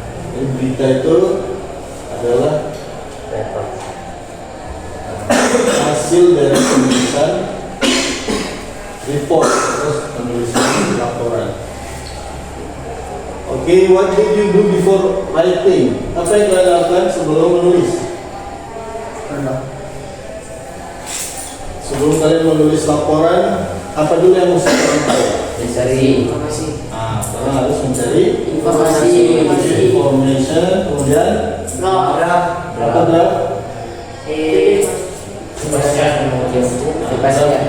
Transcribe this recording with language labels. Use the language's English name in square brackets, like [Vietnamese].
[Indonesian] Jadi berita itu adalah hasil dari penulisan report, terus penulisan laporan. [English] Oke, what did you do before writing? [Indonesian] Apa yang kalian lakukan sebelum menulis? Sebelum kalian menulis laporan, apa dulu yang mesti kalian tahu? Mencari informasi. Kalian harus mencari Informasi. information, kemudian apa draft?